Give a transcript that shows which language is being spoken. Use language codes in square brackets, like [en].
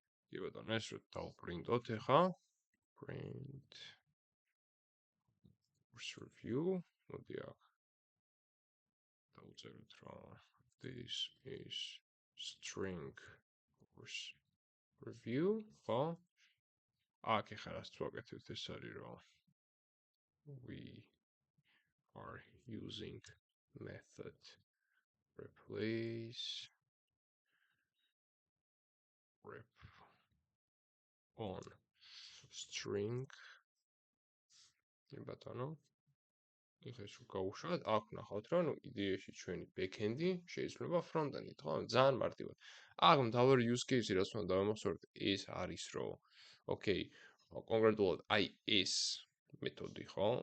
[ka] კი ბატონო, ეს რო დავპრინტოთ ახლა, print course review, მოდი აქ დავწეროთ რომ [en] this is string course review, [ka] ხო? აქ ახლა რაც ვაკეთებთ ეს არის რომ [en] we are using method replace rep on string. [ka] კი ბატონო, ეხლა ეს გავუშვათ, აქ ვნახავთ რომ იდეაში ჩვენი backend-ი შეიძლება front-end-ით, ხო? ძალიან მარტივად. აქ მთავარი use case-ი რაც უნდა დავამახსოვროთ, ეს არის რომ okay, კონკრეტულად აი ეს მეთოდი, ხო?